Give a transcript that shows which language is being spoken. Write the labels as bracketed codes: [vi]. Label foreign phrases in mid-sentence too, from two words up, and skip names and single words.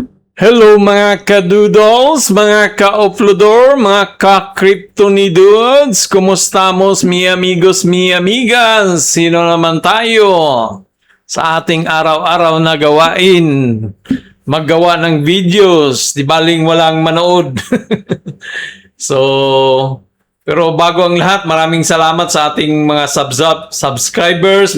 [tl] Hello mga ka-doodles, mga ka-uploader, mga ka-kryptonidudes, kumustamos [es] mi amigos, mi amigas? [tl] Sino naman tayo sa ating araw-araw na gawain? Maggawa ng videos, di baling walang manood. Pero bago ang lahat, maraming salamat sa ating mga subscribers.